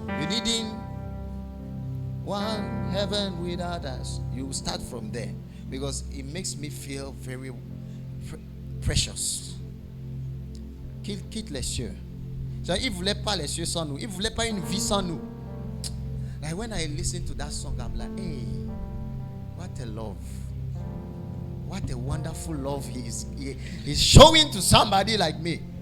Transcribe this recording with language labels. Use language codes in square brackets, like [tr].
[en] You needing one heaven without us. You start from there because it makes me feel very precious. [fr] Quitte les cieux. So, il ne voulait pas les cieux sans nous. Il ne voulait pas une vie sans nous. [en] Like when I listen to that song, I'm like, hey, what a love. What a wonderful love he's showing to somebody like me.